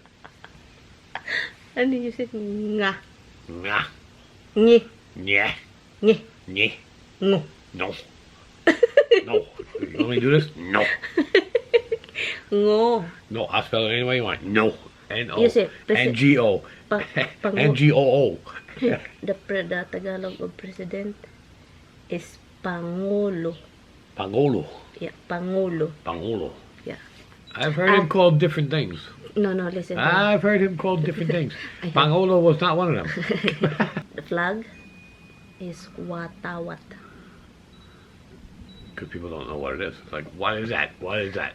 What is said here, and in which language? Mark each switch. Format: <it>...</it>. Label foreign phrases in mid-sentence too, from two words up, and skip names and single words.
<en>Ano you said? Nga. Yeah. Ngi. Yeah. Ngi. Yeah. Ngu. No. No. You want me to do this? No. Ngo. No, I'll spell it any way you want. No. N-O. You say, N-G-O. Pango. N-G-O-O. The Tagalog of president is Pangulo. Pangolo. Yeah, Pangulo. Pangolo. Yeah. I've heard him called different things. No, listen. I've heard him called different things. Pangolo was not one of them. The flag is Watawat. Because people don't know what it is. It's like, what is that? What is that?</en>